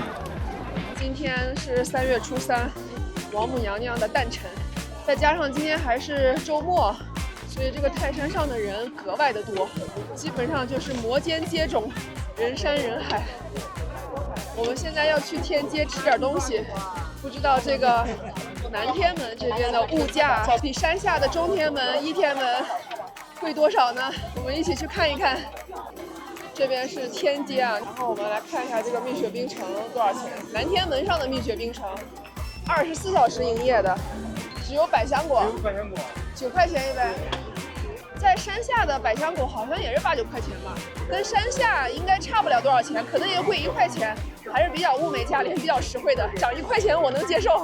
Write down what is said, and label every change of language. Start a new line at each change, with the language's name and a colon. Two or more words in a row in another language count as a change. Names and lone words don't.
Chinese: 今天是3月初3，王母娘娘的诞辰，再加上今天还是周末，所以这个泰山上的人格外的多，基本上就是摩肩接踵，人山人海。我们现在要去天街吃点东西，不知道这个南天门这边的物价比山下的中天门、一天门贵多少呢？我們一起去看一看。這邊是天街啊，然後我們來看一下這個蜜雪冰城多少錢。南天門上的蜜雪冰城，24小時營業的，只有百香果，9塊錢一杯。在山下的百香果好像也是8、9塊錢吧，跟山下應該差不了多少錢，可能也貴1塊錢，還是比較物美價廉，比較實惠的，漲1塊錢我能接受。